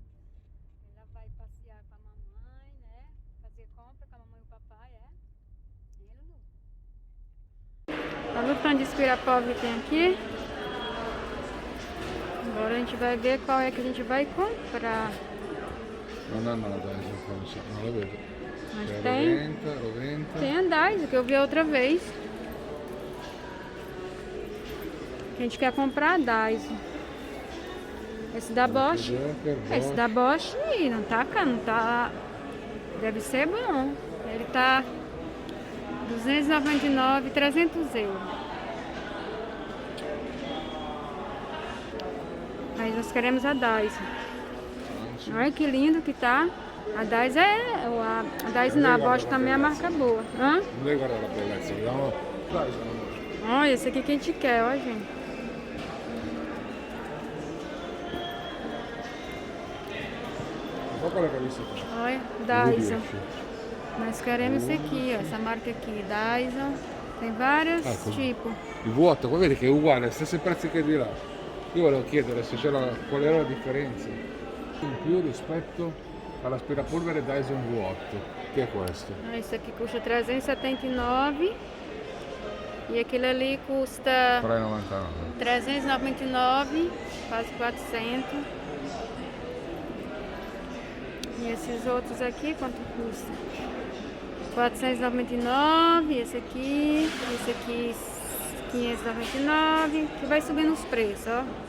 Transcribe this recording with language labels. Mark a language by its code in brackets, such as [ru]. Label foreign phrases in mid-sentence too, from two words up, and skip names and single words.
[pt] Ela vai passear com a mamãe, né? Fazer compra com a mamãe e o papai, é? E Lulu? A Lutando de aspira-pó que tem aqui. Agora a gente vai ver qual é que a gente vai comprar. [it] Non hanno la Dyson, non la vedo. [pt] Mas [it] C'è [pt] tem. 90. Tem a Dyson, que eu vi outra vez. A gente quer comprar a Dyson. Esse da Bosch. Esse da Bosch não tá caro, não tá. Deve ser bom. Ele tá 299, 300 euros. Mas nós queremos a Dyson. Olha que lindo que tá. A Dyson a Dyson na Bosch também é a marca boa. Hã? [it] Non devi guardare la bellezza, vediamo Dyson. [pt] Olha, esse aqui que a gente quer, ó, gente. [it] Un po' quella che hai visto te. [pt] Olha, [it] Dove Dyson. riesci? [pt] Nós queremos esse aqui, ó, essa marca aqui, Dyson. Tem vários tipos. [it] Il vuoto, poi vedi che è uguale, stessi prezzi che di là. Io volevo chiedere se qual era la differenza in più rispetto all'aspirapolvere Dyson V8, che è questo. [pt] Esse aqui custa 379 e aquele ali custa 3,99. 399, quase 400. E esses outros aqui, quanto custa? 499, esse aqui 599, que vai subindo os preços, ó.